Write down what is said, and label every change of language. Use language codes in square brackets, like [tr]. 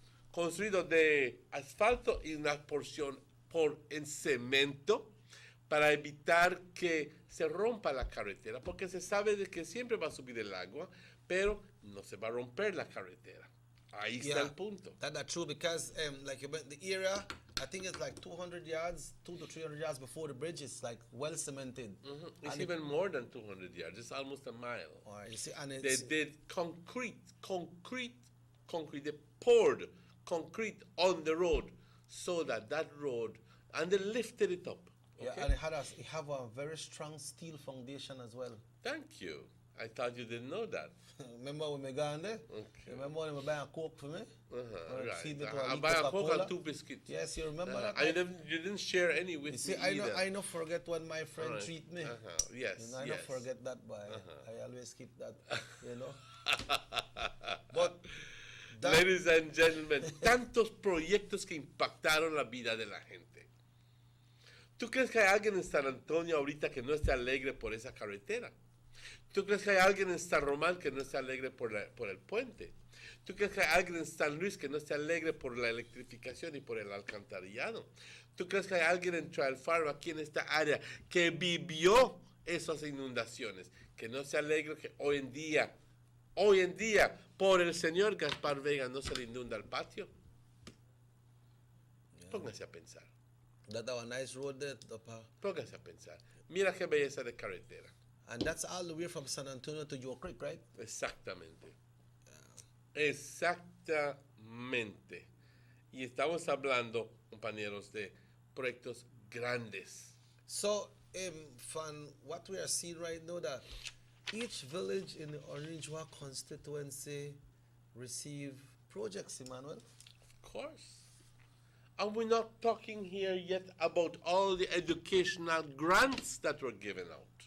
[es] construido de asfalto y una porción en cemento para evitar que se rompa la carretera, porque se sabe de que siempre va a subir el agua, pero no se va a romper la carretera. Ahí está el punto. [en] That's true, because like the area, I think it's like 200 yards, 200 to 300 yards before the bridge is like well cemented. It's even more than 200 yards. It's almost a mile. All right, you see, and they did concrete. They poured concrete on the road so that road, and they lifted it up. Yeah, Okay? and it have a very strong steel foundation as well. Thank you. I thought you didn't know that. Remember when we got there? Okay. Remember when we buy a Coke for me? Right. I buy a Coke and 2 biscuits. Yes, you remember that? You didn't share any with you see, me either. I don't forget when my friend treat me. Yes, you know, I yes. don't forget that, boy. I always keep that, you know. But Ladies and gentlemen, [es] tantos proyectos que impactaron la vida de la gente. ¿Tú crees que hay alguien en San Antonio ahorita que no esté alegre por esa carretera? ¿Tú crees que hay alguien en San Román que no esté alegre por el puente? ¿Tú crees que hay alguien en San Luis que no esté alegre por la electrificación y por el alcantarillado? ¿Tú crees que hay alguien en Trial Farm, aquí en esta área, que vivió esas inundaciones, que no esté alegre que hoy en día, por el señor Gaspar Vega no se le inunda el patio? Póngase a pensar. [en] That our nice road there, [es] Póngase a pensar. Mira qué belleza de carretera. [en] And that's all the way from San Antonio to Joe Creek, right? [es] Exactamente. Exactamente. Y estamos hablando, compañeros, de proyectos grandes. [en] So, from what we are seeing right now, that each village in the Orange Walk constituency receive projects, Emmanuel? Of course. And we're not talking here yet about all the educational grants that were given out.